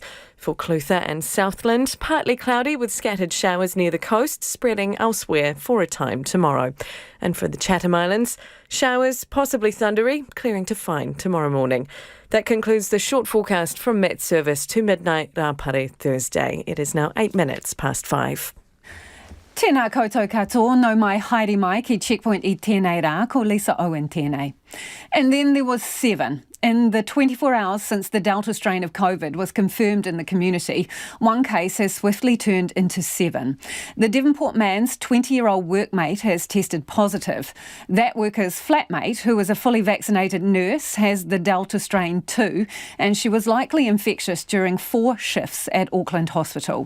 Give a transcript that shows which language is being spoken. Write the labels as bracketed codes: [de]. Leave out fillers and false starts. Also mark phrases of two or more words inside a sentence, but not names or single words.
[en] For Clutha and Southland, partly cloudy with scattered showers near the coast, spreading elsewhere for a time tomorrow. And for the Chatham Islands, showers, possibly thundery, clearing to fine tomorrow morning. That concludes the short forecast from Met Service to midnight Rapare Thursday. It is now 8 minutes past 5. [mi] Tēnā koutou katoa, no mai haere mai ki Checkpoint I tēnei rā, ko Lisa Owen tēnei. [en] And then there was 7. In the 24 hours since the Delta strain of COVID was confirmed in the community, one case has swiftly turned into 7. The Devonport man's 20-year-old workmate has tested positive. That worker's flatmate, who is a fully vaccinated nurse, has the Delta strain too, and she was likely infectious during 4 shifts at Auckland Hospital.